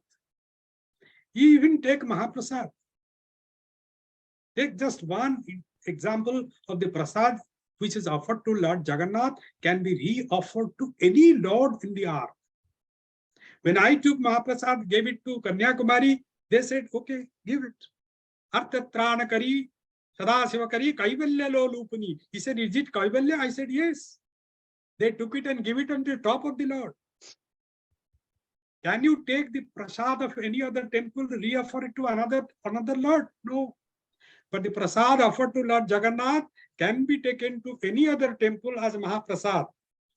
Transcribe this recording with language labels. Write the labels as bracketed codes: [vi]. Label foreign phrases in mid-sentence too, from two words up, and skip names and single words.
[en] You even take Mahaprasad. Take just one example of the prasad which is offered to Lord Jagannath can be re-offered to any lord in the earth. When I took Mahaprasad, gave it to Kanyakumari, they said, okay, give it. [sa] Arthatranakari, Sadasivakari, Kaivalya lo lupani. [en] He said, is it Kaivalya? I said, yes. They took it and give it on the top of the Lord. Can you take the prasad of any other temple, re-offer it to another Lord? No. But the prasad offered to Lord Jagannath can be taken to any other temple as Mahaprasad.